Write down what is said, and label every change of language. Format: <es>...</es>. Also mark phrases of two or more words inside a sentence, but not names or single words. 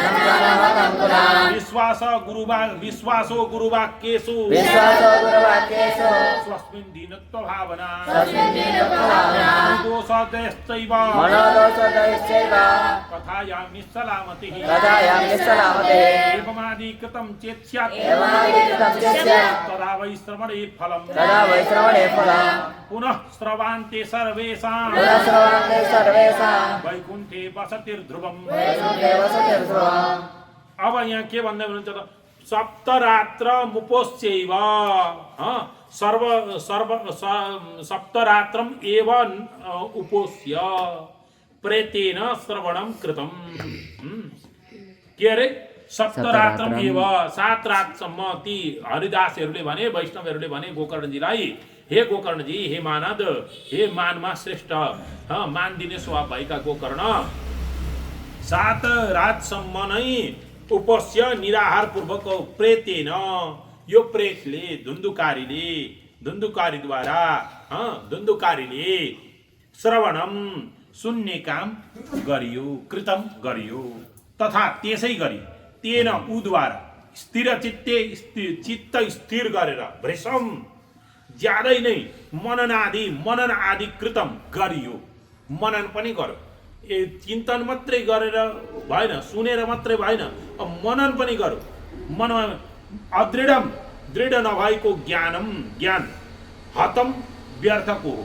<sa>विश्वासो गुरुवाक्येषु स्वस्मिन् दीनत्व भावना दोषदैश्चैव कथायां निस्सलामतिः एवमादिकृतं चेत् स्यात् तदा वै श्रवणे फलम् पुनः श्रवान्ते सर्वेषां वैकुण्ठे वसतिर्ध्रुवम्।</sa> <ne>अब यहाँ के भन्दै हुनुहुन्छ त</ne> <sa>सप्तरात्र मुपोस्यैव सप्तरात्रम एव उपोस्य प्रेतेन श्रवणं कृतं।</sa> <ne>के अरे</ne> <sa>सप्तरात्रम एव</sa> <ne>7 रातसम्म ती हरिदासहरूले भने वैष्णवहरूले भने गोकर्णजीलाई हे गोकर्णजी</ne> <sa>हे मानद</sa> <ne>हे मानमा श्रेष्ठ मान दिने स्वभाव भएका गोकर्ण 7 रातसम्म नै उपस्य निराहार पूर्वक प्रेतेन यो प्रेतले धुन्धुकारीद्वारा श्रवणम सुन्ने काम गरियो कृतम गरियो तथा त्यसै गरी तेन उद्वारा स्थिर चित्ते चित्त स्थिर गरेर भ्रसम ज्यादै नै मनन आदि कृतम गरियो। मनन पनि गर्यो चिन्तन मात्रै गरेर भएन सुनेर मात्रै भएन मनन पनि गर्यो। मनमा दृढ नभएको ज्ञान हतम व्यर्थको हो।</ne>